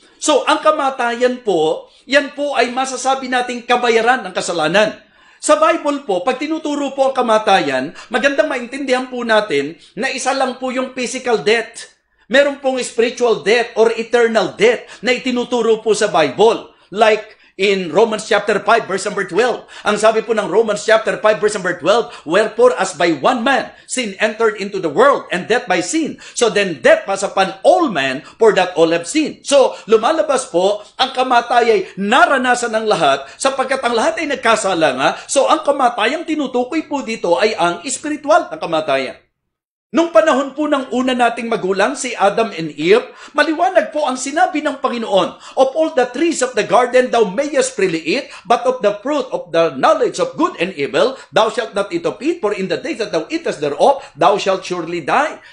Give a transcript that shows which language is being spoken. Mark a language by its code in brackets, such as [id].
[tl] So, ang kamatayan po, yan po ay masasabi nating kabayaran ng kasalanan. Sa Bible po, pag tinuturo po ang kamatayan, magandang maintindihan po natin na isa lang po yung physical death. Meron pong [en] spiritual death or eternal death [tl] na itinuturo po sa Bible. [en] Like, in Romans chapter 5, verse number 12. [tl] Ang sabi po ng [en] Romans chapter 5, verse number 12, wherefore as by one man sin entered into the world, and death by sin. So then death was upon all men, for that all have sinned. [tl] So lumalabas po, ang kamatay naranasan ng lahat, sapagkat ang lahat ay nagkasala nga. So ang kamatayang tinutukoy po dito ay ang spiritual na kamatayan. Nung panahon po ng una nating magulang, si Adam and Eve, maliwanag po ang sinabi ng Panginoon, [en] of all the trees of the garden thou mayest freely eat, but of the fruit of the knowledge of good and evil, thou shalt not eat of it, for in the days that thou eatest thereof, thou shalt surely die.